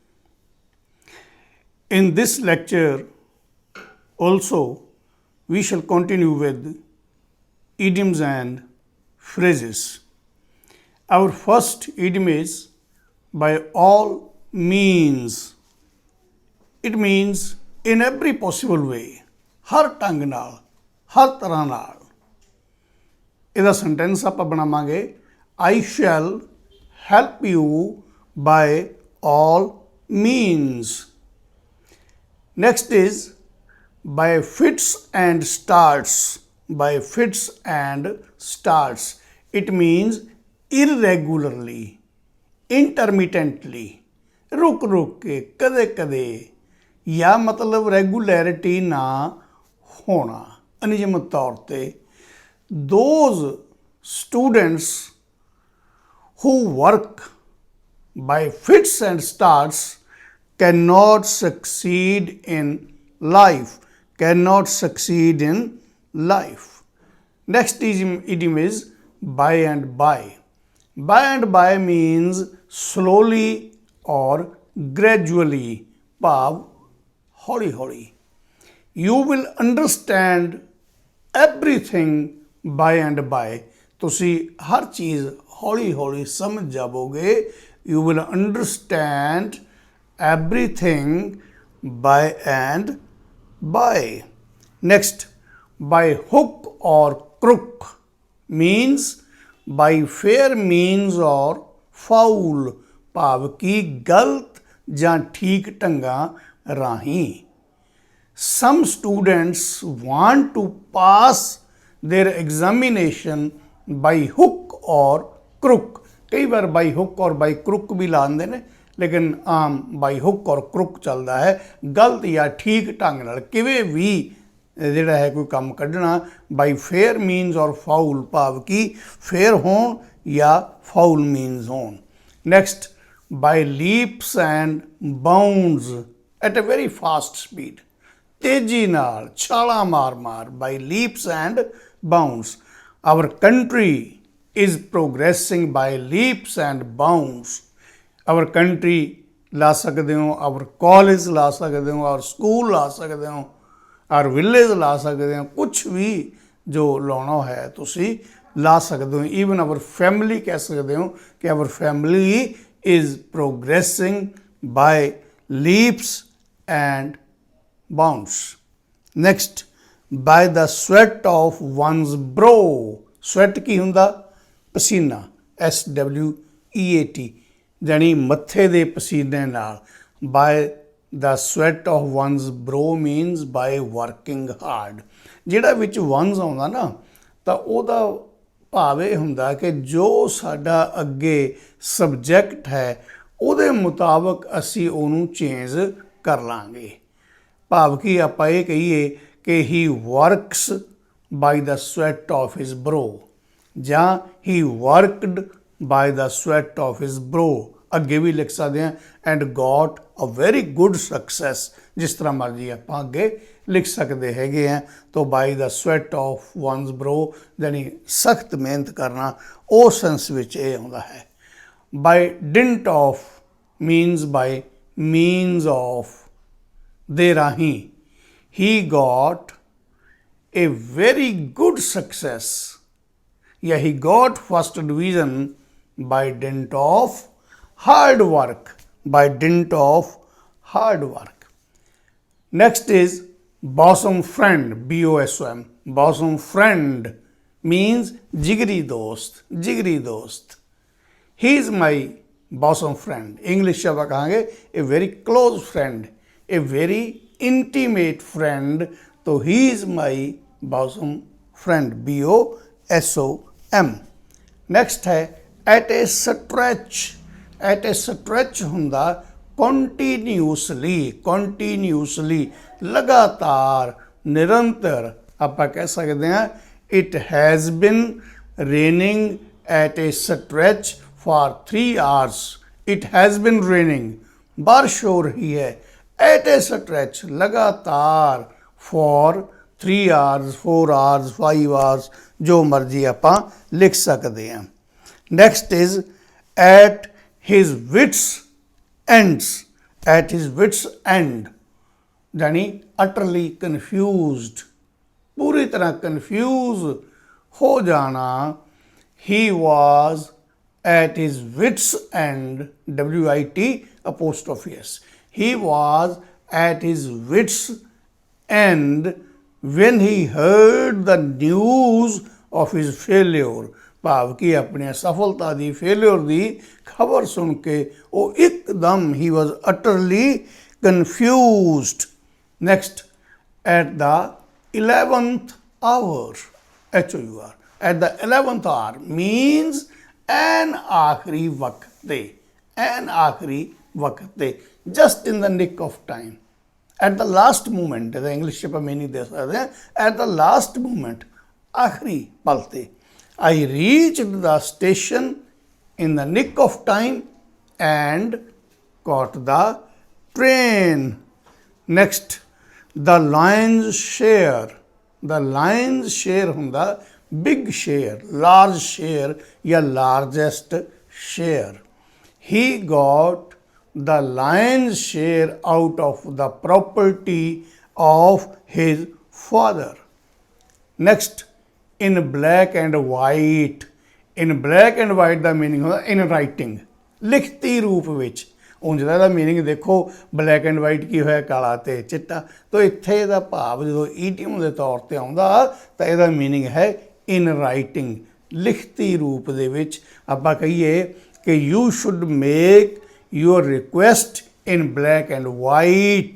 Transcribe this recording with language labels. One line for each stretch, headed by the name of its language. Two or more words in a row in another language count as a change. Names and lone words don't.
English: In this lecture, also, we shall continue with idioms and phrases. Our first idiom is by all means. It means in every possible way,
Punjabi: ਹਰ ਢੰਗ ਨਾਲ, ਹਰ ਤਰ੍ਹਾਂ ਨਾਲ। ਇਹਦਾ ਸੈਂਟੈਂਸ ਆਪਾਂ ਬਣਾਵਾਂਗੇ
English: I shall help you by all means. Next is by fits and starts. By fits and starts. It means irregularly, intermittently,
Hindi: रुक रुक के, कदे कदे, या मतलब रेगुलरिटी ना होना, अनियमित तौर पे।
English: Those students who work by fits and starts cannot succeed in life. Cannot succeed in life. Next idiom is by and by. By and by means slowly or gradually.
Punjabi: ਭਾਵ ਹੌਲੀ ਹੌਲੀ।
English: You will understand everything by and by.
Punjabi: ਤੁਸੀਂ ਹਰ ਚੀਜ਼ ਹੌਲੀ ਹੌਲੀ ਸਮਝ ਜਾਵੋਗੇ।
English: You will understand everything by and by. Next, by hook or crook means by fair means or foul,
Punjabi: ਭਾਵ ਕਿ ਗਲਤ ਜਾਂ ਠੀਕ ਢੰਗਾਂ ਰਾਹੀਂ।
English: Some students want to pass their examination by hook or crook.
Punjabi: ਕਈ ਵਾਰ
English: by hook और by crook
Punjabi: ਵੀ ਲਾਉਂਦੇ ਨੇ, ਲੇਕਿਨ ਆਮ
English: by hook और crook
Punjabi: ਚੱਲਦਾ ਹੈ। ਗਲਤ ਜਾਂ ਠੀਕ ਢੰਗ ਨਾਲ ਕਿਵੇਂ ਵੀ ਜਿਹੜਾ ਹੈ ਕੋਈ ਕੰਮ ਕੱਢਣਾ।
English: by fair means or foul,
Punjabi: ਭਾਵ ਕਿ ਫੇਅਰ ਹੋਣ ਜਾਂ
English: foul means
Punjabi: ਹੋਣ।
English: Next, by leaps and bounds at a very fast speed.
Punjabi: ਤੇਜ਼ੀ ਨਾਲ ਛਾਲਾਂ ਮਾਰ ਮਾਰ।
English: by leaps and bounds. Our country is progressing by leaps and bounds. Our country
Punjabi: ਲਾ ਸਕਦੇ ਹੋ,
English: our college
Punjabi: ਲਾ ਸਕਦੇ ਹੋ,
English: our school
Punjabi: ਲਾ ਸਕਦੇ ਹੋ,
English: our village
Punjabi: ਲਾ ਸਕਦੇ ਹੋ, ਕੁਛ ਵੀ ਜੋ ਲਾਉਣਾ ਹੈ ਤੁਸੀਂ ਲਾ ਸਕਦੇ ਹੋ।
English: even our family
Punjabi: ਕਹਿ ਸਕਦੇ ਹੋ ਕਿ
English: our family is progressing by leaps and bounds. Next, by the sweat of one's brow.
Punjabi: Sweat ਕੀ ਹੁੰਦਾ? ਪਸੀਨਾ, SWEAT, ਜਾਣੀ ਮੱਥੇ ਦੇ ਪਸੀਨੇ ਨਾਲ।
English: by the sweat of one's brow means by working hard.
Punjabi: ਜਿਹੜਾ ਵਿੱਚ one's ਆਉਂਦਾ ਨਾ, ਤਾਂ ਉਹਦਾ ਭਾਵ ਇਹ ਹੁੰਦਾ ਕਿ ਜੋ ਸਾਡਾ ਅੱਗੇ ਸਬਜੈਕਟ ਹੈ ਉਹਦੇ ਮੁਤਾਬਕ ਅਸੀਂ ਉਹਨੂੰ ਚੇਂਜ ਕਰ ਲਾਂਗੇ। ਭਾਵ ਕਿ ਆਪਾਂ ਇਹ ਕਹੀਏ ਕਿ
English: he works by the sweat of his brow, ਜਾਂ he worked by the sweat of his brow।
Punjabi: ਅੱਗੇ ਵੀ ਲਿਖ ਸਕਦੇ ਹਾਂ
English: and got a very good success,
Punjabi: ਜਿਸ ਤਰ੍ਹਾਂ ਮਰਜ਼ੀ ਆਪਾਂ ਅੱਗੇ ਲਿਖ ਸਕਦੇ ਹੈਗੇ ਹਾਂ। ਤਾਂ
English: by the sweat of one's brow
Punjabi: ਜਾਨੀ ਸਖਤ ਮਿਹਨਤ ਕਰਨਾ, ਉਹ ਸੈਂਸ ਵਿੱਚ ਇਹ ਆਉਂਦਾ ਹੈ।
English: by dint of means by means of,
Punjabi: ਦੇ ਰਾਹੀਂ।
English: he got a very good success, yeah, he got first division by dint of hard work. By dint of hard work. Next is bosom friend, BOSOM. bosom friend means
Hindi: जिगरी दोस्त, जिगरी दोस्त।
English: he is my bosom friend. English
Punjabi: ਆਪਾਂ ਕਹਾਂਗੇ
English: a very close friend, a very intimate friend, तो he is my bosom friend, BOSOM. Next है at a stretch. at a stretch ਹੁੰਦਾ continuously, continuously,
Punjabi: ਲਗਾਤਾਰ, ਨਿਰੰਤਰ। ਆਪਾਂ ਕਹਿ ਸਕਦੇ ਹਾਂ
English: it has been raining at a stretch for 3 hours. it has been raining,
Punjabi: ਬਾਰਿਸ਼ ਹੋ ਰਹੀ ਹੈ
English: at a stretch, ਲਗਾਤਾਰ, for 3 hours, 4 hours, 5 hours,
Punjabi: ਜੋ ਮਰਜ਼ੀ ਆਪਾਂ ਲਿਖ ਸਕਦੇ ਹਾਂ।
English: Next is at his wits ends, at his wits end, यानी utterly confused,
Hindi: पूरी तरह confuse हो जाना.
English: He was at his wits end, WIT apostrophe S. He was at his wits end when he heard the news of his failure.
Punjabi: ਭਾਵ ਕਿ ਆਪਣੀ ਅਸਫਲਤਾ ਦੀ, ਫੇਲਿਅਰ ਦੀ ਖਬਰ ਸੁਣ ਕੇ ਉਹ ਇੱਕਦਮ ਹੀ
English: was utterly confused. Next, at the 11th hour, HOUR, at the 11th hour means
Punjabi: ਐਨ ਆਖਰੀ ਵਕਤ ਤੇ, ਐਨ ਆਖਰੀ ਵਕਤ ਤੇ,
English: just in the nick of time, at the last moment,
Punjabi: ਇਹਦਾ ਇੰਗਲਿਸ਼ 'ਚ ਆਪਾਂ ਮੀਨਿੰਗ ਦੇ ਸਕਦੇ ਹਾਂ,
English: at the last moment,
Punjabi: ਆਖਰੀ ਪਲ ਤੇ.
English: I reached the station in the nick of time and caught the train. Next, the lion's share. The lion's share ਹੁੰਦਾ big share, large share ਜਾਂ largest share. He got the lion's share out of the property of his father. Next, in black and white. In black and white
Punjabi: ਦਾ ਮੀਨਿੰਗ ਹੁੰਦਾ
English: in writing,
Punjabi: ਲਿਖਤੀ ਰੂਪ ਵਿੱਚ. ਉਂਝ ਦਾ ਇਹਦਾ ਮੀਨਿੰਗ ਦੇਖੋ,
English: black and white
Punjabi: ਕੀ ਹੋਇਆ, ਕਾਲਾ ਤੇ ਚਿੱਟਾ. ਤਾਂ ਇੱਥੇ ਇਹਦਾ ਭਾਵ ਜਦੋਂ ਈਡੀਅਮ ਦੇ ਤੌਰ ਤੇ ਆਉਂਦਾ ਤਾਂ ਇਹਦਾ ਮੀਨਿੰਗ ਹੈ
English: in writing,
Punjabi: ਲਿਖਤੀ ਰੂਪ ਦੇ ਵਿੱਚ. ਆਪਾਂ ਕਹੀਏ ਕਿ
English: you should make your request in black and white.